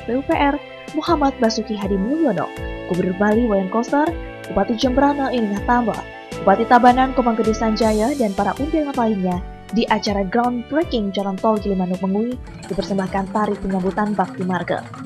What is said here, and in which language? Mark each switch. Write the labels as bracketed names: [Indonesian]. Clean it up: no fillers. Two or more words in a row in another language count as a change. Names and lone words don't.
[Indonesian] PUPR, Muhammad Basuki Hadi Mulyono, Gubernur Bali Wayan Koster, Bupati Jembrana Iningat Tamba, Bupati Tabanan Komang Gede Sanjaya, dan para undangan lainnya di acara groundbreaking Jalan Tol Gilimanuk Mengui dipersembahkan tari penyambutan Bakti Marga.